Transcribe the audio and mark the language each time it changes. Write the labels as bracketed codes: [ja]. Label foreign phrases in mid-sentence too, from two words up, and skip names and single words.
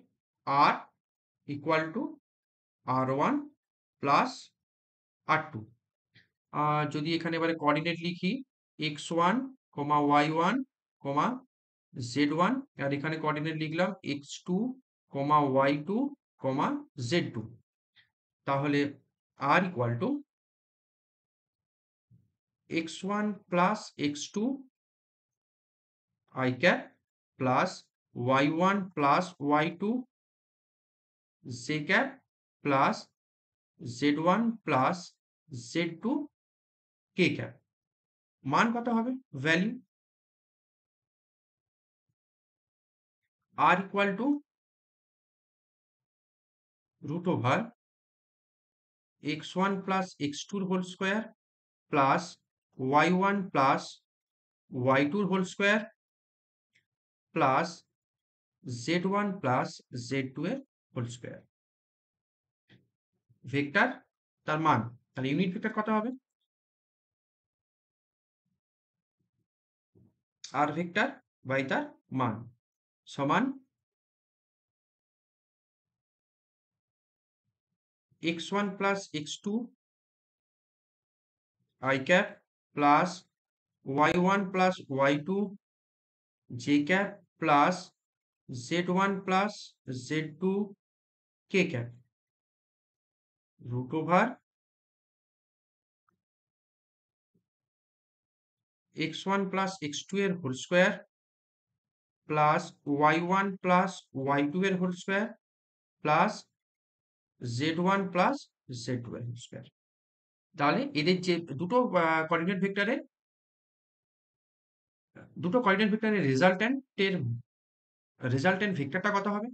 [en] R equal to R1 plus R2. [bn] যদি এখানে এবারে কোঅর্ডিনেট লিখি x1, y1, z1, আর এখানে কোঅর্ডিনেট লিখলাম x2, y2, z2। [en] তাহলে r equal to x1 plus x2 I cap plus y1 plus y2 j cap plus z1 plus z2 k cap। [bn] মান কত হবে? [en] ভ্যালু r equal to root over x1 plus x2 whole square plus y1 plus y2 whole square plus z1 plus z2 এর whole square। [bn] ভেক্টর তার মান, তাহলে [en] unit vector [bn] কত হবে? আর ভেক্টর বাই তার মান সমান [en] x1 plus x2 I cap plus y1 plus y2 j cap plus z1 plus z2 k cap root over x1 plus x2 এর whole square plus y1 plus y2 এর whole square plus z1 plus z2 এর whole square. [bn] তাহলে এদের যে দুটো কোঅর্ডিনেট ভেক্টরের রেজাল্টেন্ট ভেক্টরটা কত হবে?